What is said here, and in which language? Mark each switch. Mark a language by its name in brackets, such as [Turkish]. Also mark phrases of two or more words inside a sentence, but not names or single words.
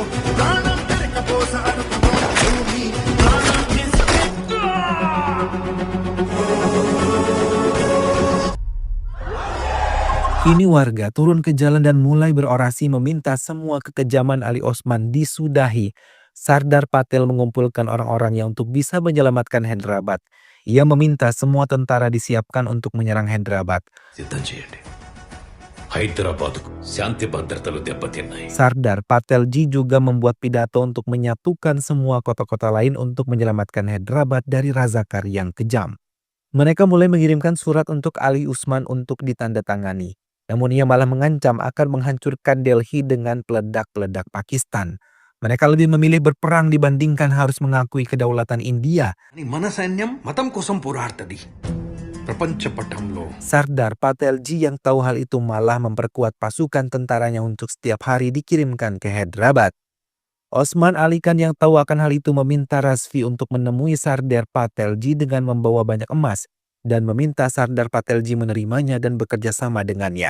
[Indonesian] Kini warga turun ke jalan dan mulai berorasi meminta semua kekejaman Ali Osman disudahi. Sardar Patel mengumpulkan orang-orangnya untuk bisa menyelamatkan Hyderabad. Ia meminta semua tentara disiapkan untuk menyerang Hyderabad. [Telugu] సిద్ధం చేయండి. హైదరాబాద్కు శాంతి భద్రతలు దెబ్బతిన్నాయి. [Indonesian] Sardar Patelji juga membuat pidato untuk menyatukan semua kota-kota lain untuk menyelamatkan Hyderabad dari Razakar yang kejam. Mereka mulai mengirimkan surat untuk Ali Osman untuk ditandatangani. Namun ia malah mengancam akan menghancurkan Delhi dengan peledak-peledak Pakistan. Mereka lebih memilih berperang dibandingkan harus mengakui kedaulatan India. [Telugu] అని మన సైన్యం మతం కోసం పోరాడుతుంది ప్రపంచ పటంలో. [Indonesian] Sardar Patelji yang tahu hal itu malah memperkuat pasukan tentaranya untuk setiap hari dikirimkan ke Hyderabad. Osman Ali Khan yang tahu akan hal itu meminta Rasvi untuk menemui Sardar Patelji dengan membawa banyak emas dan meminta Sardar Patelji menerimanya dan bekerja sama dengannya.